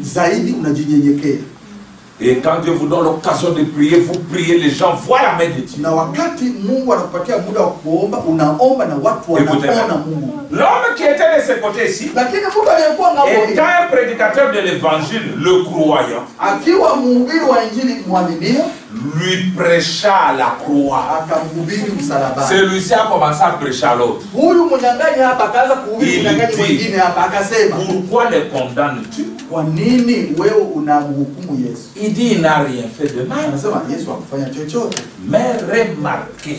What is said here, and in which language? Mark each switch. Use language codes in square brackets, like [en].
[sw] zaidi unajinyenyekea. [fr] Et quand Dieu vous donne l'occasion de prier, vous priez, les gens voient la main de Dieu. [sw] Na wakati Mungu anakupatia muda wa kuomba, unaomba na watu wanaona Mungu. [fr] L'homme qui était de ce côté ici, [sw] Lakini mtu aliyekuwa ng'ambo hii, [fr] étant un prédicateur de l'évangile, le croyant, [sw] akiwa mhubiri wa injili mwaminio, [fr] lui prêcha à la croix. [sw] akamhubiri msalabani. [fr] Celui-ci a commencé à prêcher à l'autre. [sw] Huyu mnyang'anyi hapa akaanza kuhubiri mnyang'anyi mwingine hapa, akasema, [fr] Pourquoi les condamnes-tu? [sw] kwa nini wewe unamhukumu Yesu? [fr] Il dit, il n'a rien fait de mal. [sw] Anasema Yesu hakufanya chochote. [fr] Mais remarquez